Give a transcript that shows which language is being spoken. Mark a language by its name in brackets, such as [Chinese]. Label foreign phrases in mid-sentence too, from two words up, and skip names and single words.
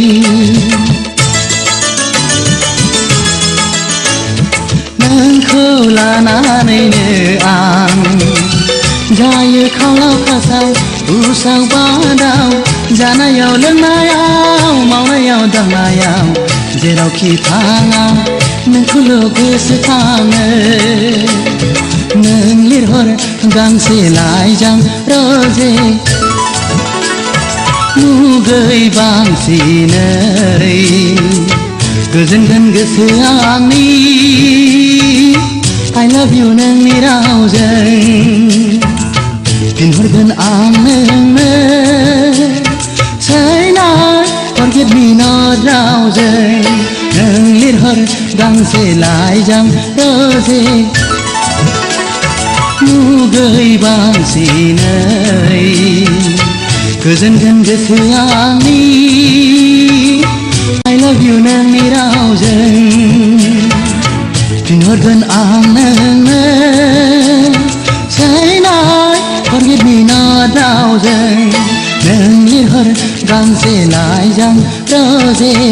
[Bodo] नोंखौ लानानैनो आं जायो खावलाव खासाव उसाव बादाव जानायाव लोंनायाव मावनायाव दांनायाव जेरावखि थाङा नोंखौल' गोसोखाङो नों लिरहर गांसे लाइजां रोजे मुगै बांसिनै गोजोनगोन गोसो आंनि [English] I love you [Bodo] नोंनि रावजों फिनहरगोन आं नोंनो [English] Say night, forgive me not [Bodo] रावजों नों लिरहर गांसे लाइजां रोजे मुगै बांसिनै गोजोनगोन गोसो आंनि [English] I love you [Bodo] नोंनि रावजों फिनहरगोन आं नोंनो [English] Say night, forgive me not [Bodo] रावजों नों लिरहर गांसे लाइजां रोजे